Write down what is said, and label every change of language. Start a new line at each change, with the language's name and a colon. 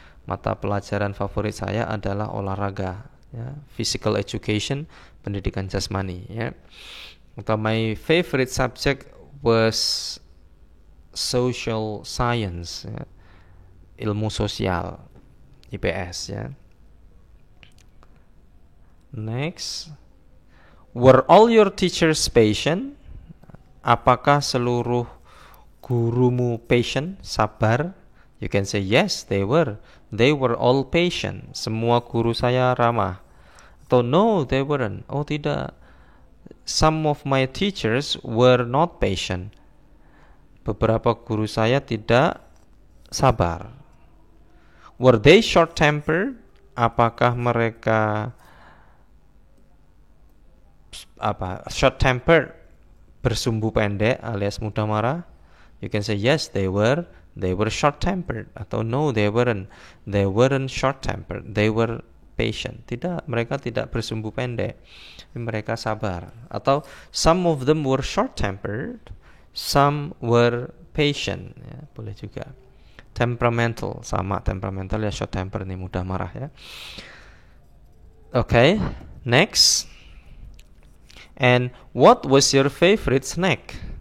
Indonesian: Mata pelajaran favorit saya adalah olahraga, ya. Physical education, pendidikan jasmani, ya.
English: Atau my favorite subject was social science, ya.
Indonesian: Ilmu sosial, IPS, ya.
English: Next, were all your teachers patient?
Indonesian: Apakah seluruh gurumu patient, sabar?
English: You can say yes, they were. They were all patient.
Indonesian: Semua guru saya ramah.
English: Atau no, they weren't.
Indonesian: Oh tidak.
English: Some of my teachers were not patient.
Indonesian: Beberapa guru saya tidak sabar.
English: Were they short-tempered?
Indonesian: Apakah mereka short-tempered, bersumbu pendek alias mudah marah?
English: You can say yes, they were short-tempered. Atau no, they weren't short-tempered, they were patient.
Indonesian: Tidak, mereka tidak bersumbu pendek, mereka sabar.
English: Atau some of them were short-tempered, some were patient, ya, boleh juga.
Indonesian: Temperamental, sama temperamental ya, short-tempered ini mudah marah, ya.
English: Okay, next. And what was your favorite snack?